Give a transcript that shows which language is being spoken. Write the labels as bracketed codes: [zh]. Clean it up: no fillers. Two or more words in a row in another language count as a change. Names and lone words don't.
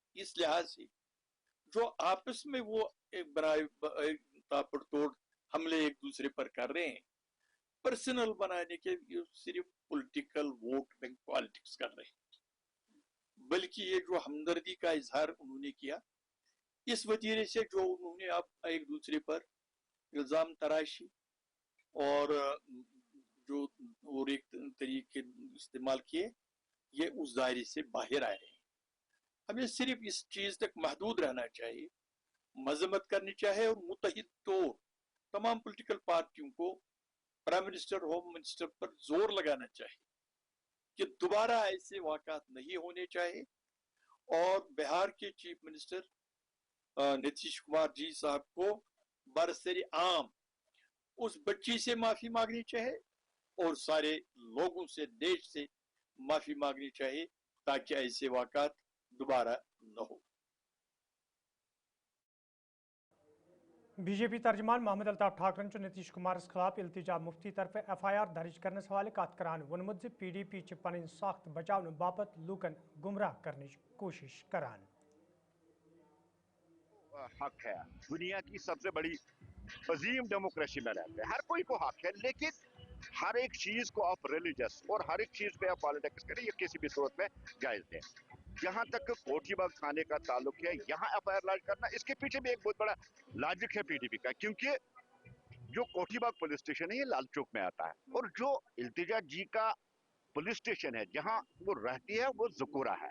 [ur] اس لحاظ سے جو آپس میں وہ تاپڑ توڑ حملے ایک دوسرے پر کر رہے ہیں, پرسنل بنانے کے صرف [en] political vote bank politics [ur] کر رہے ہیں, بلکہ یہ جو ہمدردی کا اظہار انہوں نے کیا اس وتیرے سے جو انہوں نے اب ایک دوسرے پر الزام تراشی اور جو اور ایک طریقے استعمال کیے, یہ اس دائرے سے باہر آ رہے ہیں. ہمیں صرف اس چیز تک محدود رہنا چاہیے, مذمت کرنی چاہیے اور متحد طور تمام پولیٹیکل پارٹیوں کو [en] prime minister home minister [ur] پر زور لگانا چاہیے کہ دوبارہ ایسے واقعات نہیں ہونے چاہیے اور بہار کے [en] chief minister [ur] نتیش کمار جی صاحب کو برسرِ عام اس بچی سے معافی مانگنی چاہیے اور سارے لوگوں سے، دیش سے معافی مانگنی چاہیے تاکہ ایسے واقعات دوبارہ نہ ہو. [ks] बीजेपी तर्जमान मोहम्मद अल्ताफ ठाकरन नीतीश कुमार खिलाफ इल्तिजा मुफ्ती तरफ FIR दर्ज करने हवाले कत करान वोनमुत PDP पन साख्त बचाने बापत लूकन गुमराह करने कोशिश करान। [ur] حق ہے، دنیا کی سب سے بڑی عظیم ڈیموکریسی میں رہتے ہیں، ہر کوئی کو حق ہے، لیکن ہر ایک چیز کو آپ ریلیجیس اور ہر ایک چیز پہ آپ پالیٹکس کریں، یہ کسی بھی صورت میں جائز نہیں. جہاں تک کوٹھی باغ تھانے کا تعلق ہے، یہاں FIR لانچ کرنا، اس کے پیچھے بھی ایک بہت بڑا لاجک ہے PDP کا، کیونکہ جو کوٹھی باغ [en] police station [ur] ہے یہ لال چوک میں آتا ہے اور جو التجا جی کا [en] police station [ur] ہے جہاں وہ رہتی ہے وہ زکورہ ہے.